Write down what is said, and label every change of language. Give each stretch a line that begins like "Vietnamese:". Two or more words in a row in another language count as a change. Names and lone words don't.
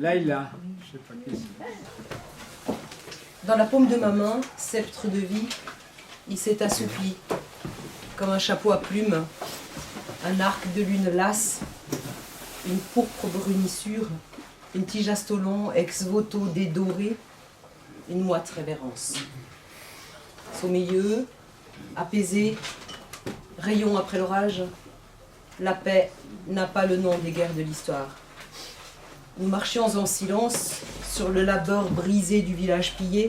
French: Laïla, je sais pas qui c'est. Dans la paume de ma main, sceptre de vie, il s'est assoupi, comme un chapeau à plumes, un arc de lune lasse, une pourpre brunissure, une tige à stolon ex voto dédorée, une moite révérence. Sommeilleux, apaisé, rayon après l'orage, la paix n'a pas le nom des guerres de l'histoire. Nous marchions en silence sur le labeur brisé du village pillé.